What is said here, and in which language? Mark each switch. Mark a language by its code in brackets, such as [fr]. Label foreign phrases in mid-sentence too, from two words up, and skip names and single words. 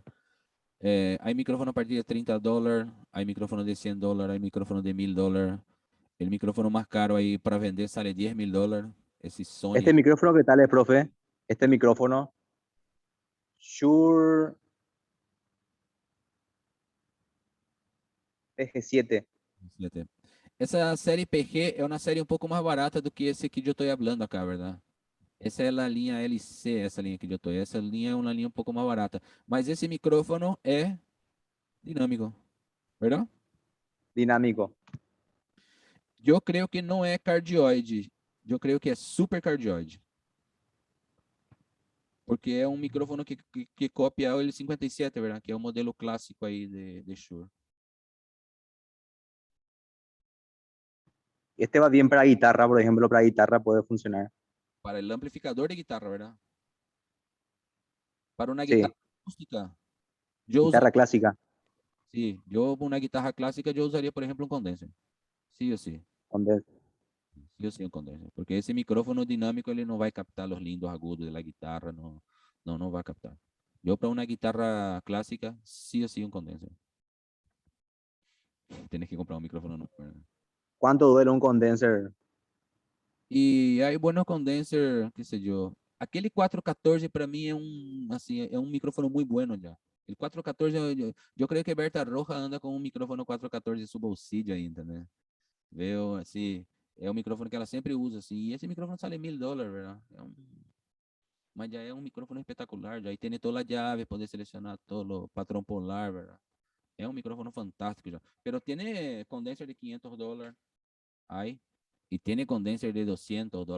[es] Hay micrófonos a partir de $30, hay micrófonos de $100, hay micrófonos de $1000. El micrófono más caro ahí para vender sale $10,000. Ese Sony. Este micrófono, ¿qué tal es, profe? Este micrófono, Shure PG7. [pt] Essa série PG é uma série um pouco mais barata do que esse que eu estou falando acá, verdade? Essa é a linha LC, essa linha que eu estou. Essa linha é uma linha um pouco mais barata. Mas esse micrófono é dinâmico, verdade? [es] Dinámico. [pt] Eu creio que não é cardioide. Eu creio que é super cardioide. Porque é um micrófono que copia o L57, verdade? Que é o modelo clássico aí de Shure. [es] Este va bien para guitarra, por ejemplo, para guitarra puede funcionar. [pt] Para o amplificador de guitarra, verdade? Para uma [es] Sí. guitarra, acústica. Yo Guitarra clásica, sí, yo una guitarra clásica yo usaría, por ejemplo, un condenser. Sí o sí. condenser. Sí o sí un condenser. Porque ese micrófono dinámico ele no va a captar los lindos agudos de la guitarra, no va a captar. Yo para una guitarra clásica, sí o sí un condenser. Tienes que comprar un micrófono nuevo, ¿verdad? ¿Cuánto duele un condenser? Y hay buenos condenser, qué sé yo. Aquele 414 para mí es un micrófono muy bueno ya. El 414, yo creo que Berta Roja anda con un micrófono 414 en su bolsillo ahí, ¿entendés? Veo así, es un micrófono que [pt] ela sempre usa, assim, e esse micrófono [es] sale $1000, ¿verdad? Mas ya es un micrófono espectacular, ya ahí tiene todas las llaves, puede seleccionar todo lo patrón polar, ¿verdad? Es un micrófono fantástico ya. Pero tiene condenser de $500, hay, y tiene condenser de $200.